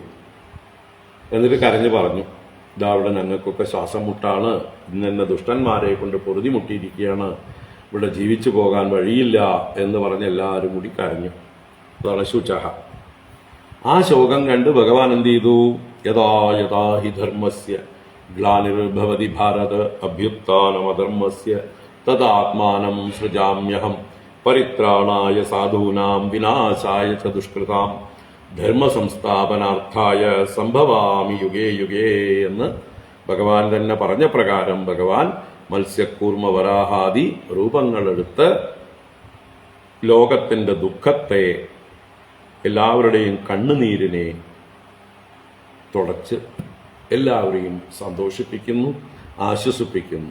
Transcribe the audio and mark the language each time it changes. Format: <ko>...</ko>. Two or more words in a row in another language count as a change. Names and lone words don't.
<ml>എന്നിട്ട് കരഞ്ഞു പറഞ്ഞു, ഇതാ ഇവിടെ ഞങ്ങൾക്കൊക്കെ ശ്വാസം മുട്ടാണ്, ഇന്നെന്നെ ദുഷ്ടന്മാരെ കൊണ്ട് പൊറുതി മുട്ടിയിരിക്കുകയാണ്, ഇവിടെ ജീവിച്ചു പോകാൻ വഴിയില്ല എന്ന് പറഞ്ഞ് എല്ലാവരും കൂടി കരഞ്ഞു. അതാണ് ശുചഹ. ആ ശോകം കണ്ട് ഭഗവാൻ എന്ത് ചെയ്തു?</ml> <sa>യഥാ യഥാ ഹി ധർമ്മസ്യ ഗ്ലാനിർഭവതി ഭാരത അഭ്യുത്ഥാനമധർമ്മസ്യ തദാത്മാനം സൃജാമ്യഹം പരിത്രാണായ സാധൂനാം വിനാശായ ച ദുഷ്കൃതാം ധർമ്മസംസ്ഥാപനാർത്ഥായ സംഭവാമി യുഗേ യുഗേ</sa> <ml>എന്ന് ഭഗവാൻ തന്നെ പറഞ്ഞ പ്രകാരം ഭഗവാൻ മത്സ്യക്കൂർമ്മ വരാഹാദി രൂപങ്ങളെടുത്ത് ലോകത്തിന്റെ ദുഃഖത്തെ, എല്ലാവരുടെയും കണ്ണുനീരിനെ തുടച്ച് എല്ലാവരെയും സന്തോഷിപ്പിക്കുന്നു, ആശ്വസിപ്പിക്കുന്നു.</ml>